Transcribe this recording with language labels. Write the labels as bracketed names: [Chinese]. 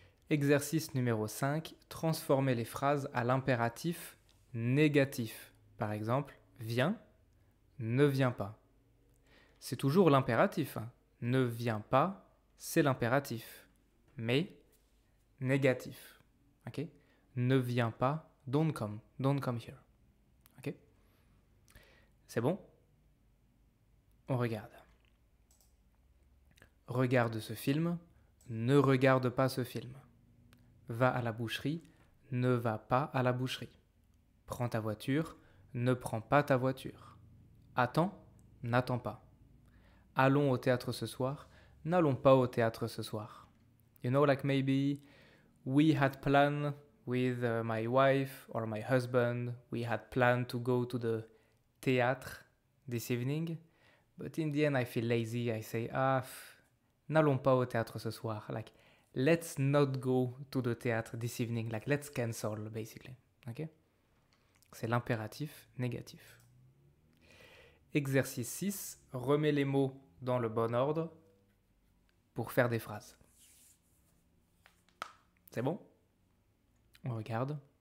[French] Exercice numéro 5. Transformer les phrases à l'impératif négatif. Par exemple, viens, ne viens pas. C'est toujours l'impératif. Hein. Ne viens pas, c'est l'impératif. Mais négatif. Ok? Ne viens pas, [English] don't come here. [French] Ok? C'est bon? On regarde. Regarde ce film, ne regarde pas ce film. Va à la boucherie, ne va pas à la boucherie. Prends ta voiture, ne prends pas ta voiture. Attends, n'attends pas. Allons au théâtre ce soir, n'allons pas au théâtre ce soir. [English] You know, like maybe we had planned with my wife or my husband, we had planned to go to the théâtre this evening, but in the end I feel lazy, I say, [French] n'allons pas au théâtre ce soir. [English] Like, let's not go to the théâtre this evening. Like, let's cancel, basically. Okay? [French] C'est l'impératif négatif. Exercice 6. Remets les mots dans le bon ordre pour faire des phrases. C'est bon? On regarde.